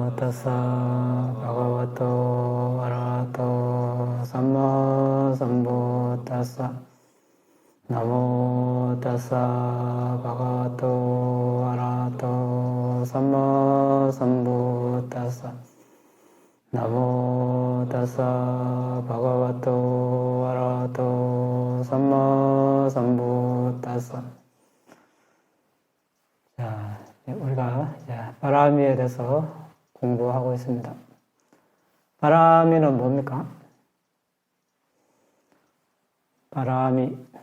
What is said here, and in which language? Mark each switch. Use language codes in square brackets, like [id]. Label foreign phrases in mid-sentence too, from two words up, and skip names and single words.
[pi] tassa bhagavato arahato samma sambuddhassa. Namo tassa bhagavato arahato samma sambuddhassa. Namo tassa bhagavato arahato sam마 sambuddhassa. [ko] 자, 우리가 이제 바라미에 대해서 공부하고 있습니다. 바라미는 뭡니까? 바라미.